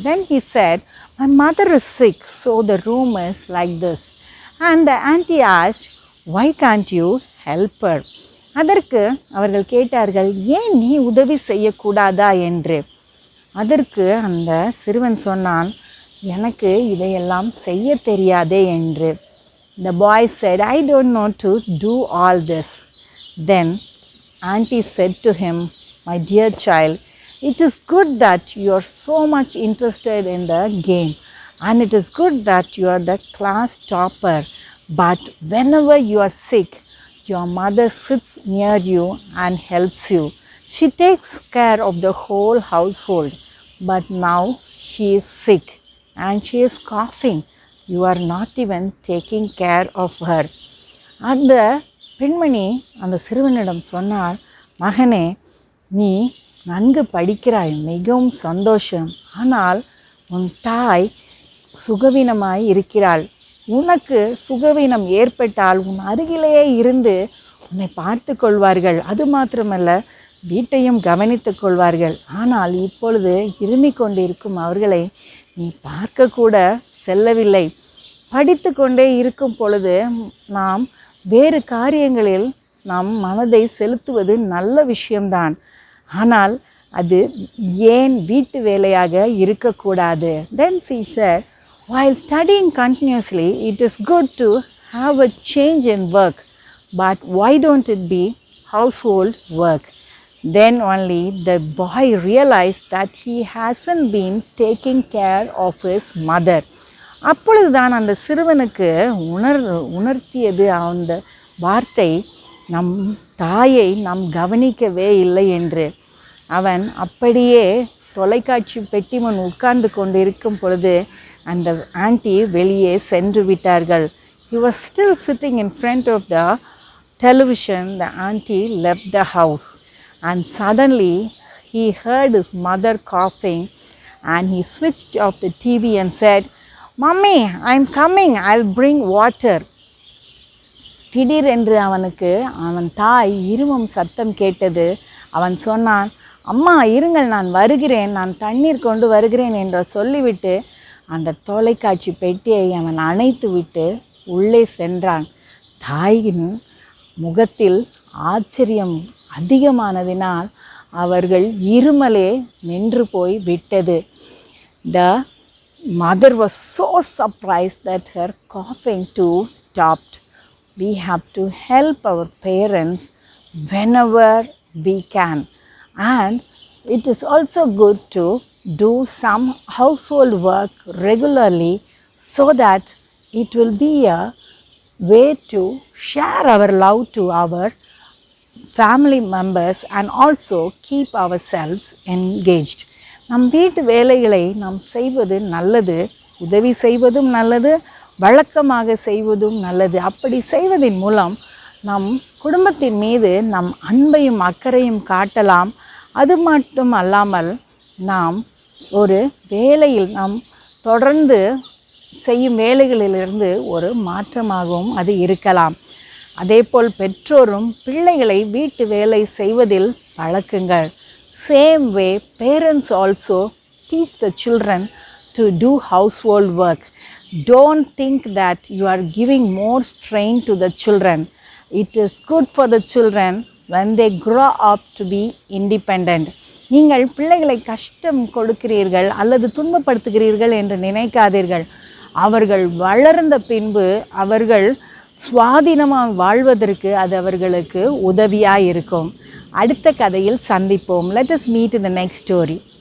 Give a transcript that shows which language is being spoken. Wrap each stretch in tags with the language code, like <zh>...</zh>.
<en>Then he said, "My mother is sick, so the room is like this." And the auntie asked, "Why can't you help her?"</en> <ta>அதற்கு அவர்கள் கேட்டார்கள், ஏன் நீ உதவி செய்யக்கூடாதா என்று. அதற்கு அந்த சிறுவன் சொன்னான், எனக்கு இதையெல்லாம் செய்ய தெரியாதே என்று.</ta> <en>The boy said, "I don't know to do all this." Then auntie said to him, "My dear child, it is good that you are so much interested in the game, and it is good that you are the class topper. But whenever you are sick, your mother sits near you and helps you. She takes care of the whole household. But now she is sick and she is coughing. You are not even taking care of her."</en> <ta>அந்த பெண்மணி அந்த சிறுவனிடம் சொன்னார், மகனே, நீ நன்கு படிக்கிறாய், மிகவும் சந்தோஷம். ஆனால் உன் தாய் சுகவீனமாய் இருக்கிறாள். உனக்கு சுகவீனம் ஏற்பட்டால் உன் அருகிலேயே இருந்து உன்னை பார்த்து கொள்வார்கள். அது மாத்திரமல்ல, வீட்டையும் கவனித்து கொள்வார்கள். ஆனால் இப்பொழுது இருமிக் கொண்டிருக்கும் அவர்களை நீ பார்க்கக்கூட செல்லவில்லை. படித்து கொண்டே இருக்கும் பொழுது நாம் வேறு காரியங்களில் நம் மனதை செலுத்துவது நல்ல விஷயம்தான். ஆனால் அது ஏன் வீட்டு வேலையாக இருக்கக்கூடாது?</ta> <en>Then she said, "While studying continuously, it is good to have a change in work. But why don't it be household work?" Then only the boy realized that he hasn't been taking care of his mother.</en> <ta>அப்பொழுதுதான் அந்த சிறுவனுக்கு உணர்த்தியது அந்த வார்த்தை, நம் தாயை நாம் கவனிக்கவே இல்லை என்று. அவன் அப்படியே தொலைக்காட்சி பெட்டி முன் உட்கார்ந்து கொண்டிருக்கும் பொழுது அந்த ஆண்டி வெளியே சென்று விட்டார்கள்.</ta> <en>He was still sitting in front of the television. The auntie left the house and suddenly he heard his mother coughing and he switched off the TV and said, "Mummy, I'm coming, I'll bring water."</en> <ta>திடீரென்று அவனுக்கு அவன் தாய் இருமும் சத்தம் கேட்டது. அவன் சொன்னான், "அம்மா இருங்கள், நான் வருகிறேன், நான் தண்ணீர் கொண்டு வருகிறேன்" என்று சொல்லிவிட்டு அந்த தொலைக்காட்சி பெட்டியை அவன் அணைத்து விட்டு உள்ளே சென்றான். தாயின் முகத்தில் ஆச்சரியம் அதிகமானதினால் அவர்கள் இருமலே நின்று போய் விட்டது.</ta> <en>The mother was so surprised that her coughing too stopped. We have to help our parents whenever we can, and it is also good to do some household work regularly so that it will be a way to share our love to our family members and also keep ourselves engaged.</en> <ta>நம் வீட்டு வேலைகளை நாம் செய்வது நல்லது, உதவி செய்வதும் நல்லது, வழக்கமாக செய்வதும் நல்லது. அப்படி செய்வதன் மூலம் நம் குடும்பத்தின் மீது நம் அன்பையும் அக்கறையும் காட்டலாம். அது மட்டும் அல்லாமல் நாம் ஒரு வேலையில் நாம் தொடர்ந்து செய்யும் வேலைகளிலிருந்து ஒரு மாற்றமாகவும் அது இருக்கலாம். அதேபோல் பெற்றோரும் பிள்ளைகளை வீட்டு வேலை செய்வதில் பழக்குங்கள்.</ta> <en>Same way, parents also teach the children to do household work. Don't think that you are giving more strain to the children. It is good for the children when they grow up to be independent.</en> <ta>நீங்கள் பிள்ளைகளை கஷ்டம் கொடுக்கிறீர்கள் அல்லது துன்பப்படுத்துகிறீர்கள் என்று நினைக்காதீர்கள். அவர்கள் வளர்ந்த பின்பு அவர்கள் சுவாதீனமாக வாழ்வதற்கு அது அவர்களுக்கு உதவியாக இருக்கும். அடுத்த கதையில் சந்திப்போம்.</ta> <en>Let us meet in the next story.</en>